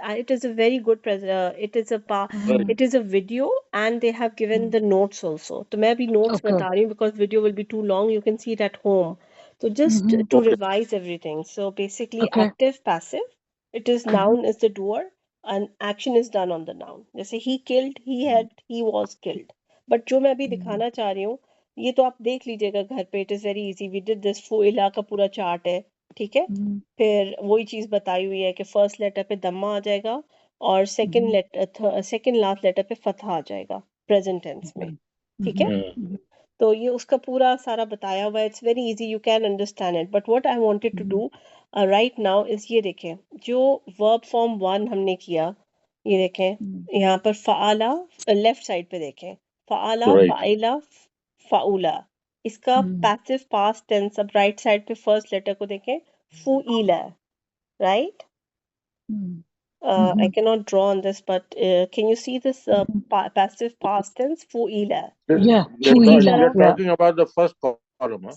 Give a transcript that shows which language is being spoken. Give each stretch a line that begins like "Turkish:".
English: It is a very good it is a video, and they have given the notes also.
Hindi: तो मैं अभी notes बता रही हूँ
English: because video will be too long. You can see it at home. So just to revise everything. So basically, active, passive. It is noun is the doer, and action is done on the noun.
Hindi: जैसे
English: he killed, he was killed. But
Hindi: जो मैं अभी दिखाना चाह रही हूँ, ये तो आप देख लीजिएगा घर पे.
English: It is very easy. We did this
Hindi: फुइला का पूरा चार्ट है. ठीक है, फिर वही चीज बताई हुई है कि फर्स्ट लेटर पे दम्मा आ जाएगा और सेकंड लास्ट लेटर पे फतहा आ जाएगा प्रेजेंट टेंस में. ठीक है, तो ये उसका पूरा सारा बताया हुआ है.
English: It's very easy, you can understand it. But what I wanted to do right now is
Hindi: ये देखें जो वर्ब फॉर्म 1 हमने किया. ये देखें यहाँ पर फ़ाला लेफ्ट साइड पे देखें, फ़ाला फ़ाइला फ़ाउला, इसका पैसिव पास्ट टेंस. अब राइट साइड पे फर्स्ट लेटर को देखें, फुइला, right.
English: I cannot draw on this, but can you see this passive past tense? Fuila. Yeah, You're talking about the first column.